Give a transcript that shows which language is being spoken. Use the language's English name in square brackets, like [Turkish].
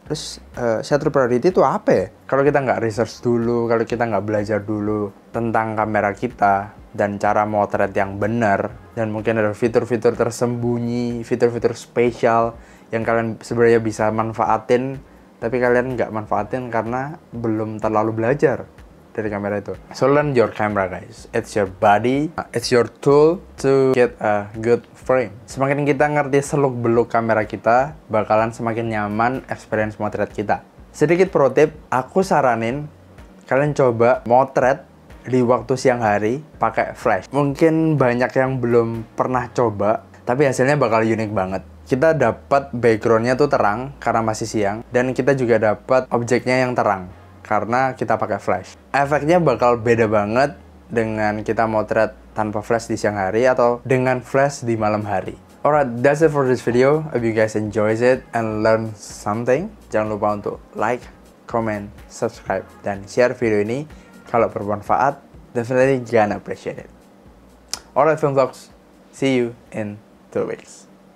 [Indonesian] Terus shutter priority itu apa ya? Kalau kita nggak research dulu, kalau kita nggak belajar dulu tentang kamera kita dan cara motret yang benar, dan mungkin ada fitur-fitur tersembunyi, fitur-fitur spesial yang kalian sebenarnya bisa manfaatin, tapi kalian nggak manfaatin karena belum terlalu belajar dari kamera itu. [English] So learn your camera guys, it's your body, it's your tool to get a good frame. [Indonesian] Semakin kita ngerti seluk-beluk kamera kita, bakalan semakin nyaman experience motret kita. Sedikit pro tip, aku saranin kalian coba motret di waktu siang hari pakai flash. Mungkin banyak yang belum pernah coba, tapi hasilnya bakal unik banget. Kita dapat backgroundnya tuh terang karena masih siang, dan kita juga dapat objeknya yang terang karena kita pakai flash. Efeknya bakal beda banget dengan kita motret tanpa flash di siang hari atau dengan flash di malam hari. [English] Alright, that's it for this video. Hope you guys enjoys it and learn something. [Indonesian] Jangan lupa untuk like, comment, subscribe, dan share video ini. Kalau bermanfaat, [English] definitely gonna appreciate it. Alright, Film Vlogs. See you in 2 weeks.